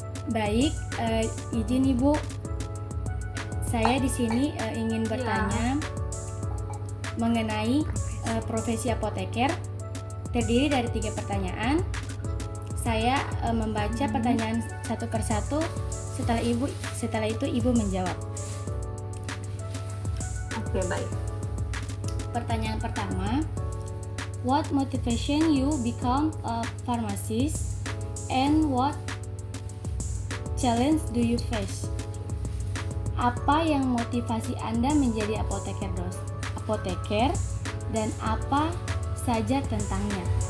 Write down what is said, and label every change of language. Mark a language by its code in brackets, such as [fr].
[id] Baik, izin Ibu, saya di sini ingin bertanya mengenai profesi apoteker. Terdiri dari 3 pertanyaan. Saya membaca pertanyaan satu persatu. Setelah itu Ibu menjawab. Oke, baik. Pertanyaan pertama, [en] what motivation you become a pharmacist and what challenge do you face? [id] Apa yang motivasi Anda menjadi apoteker dan apa saja tentangnya?